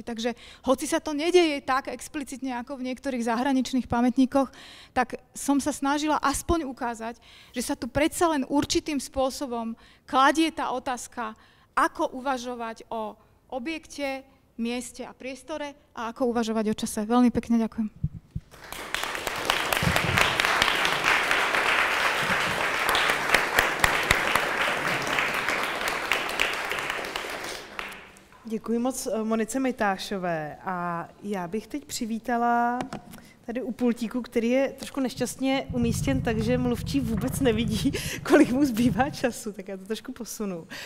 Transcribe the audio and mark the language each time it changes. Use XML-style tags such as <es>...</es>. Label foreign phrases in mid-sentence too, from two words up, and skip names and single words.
<sk>Takže hoci sa to nedeje tak explicitne ako v niektorých zahraničných pamätníkoch, tak som sa snažila aspoň ukázať, že sa tu predsa len určitým spôsobom kladie tá otázka, ako uvažovať o objekte, mieste a priestore a ako uvažovať o čase. Veľmi pekne ďakujem.</sk> <cs>Děkuji moc Monice Mitášové a já bych teď přivítala tady u pultíku, který je trošku nešťastně umístěn, takže mluvčí vůbec nevidí, kolik mu zbývá času, tak já to trošku posunu.</cs>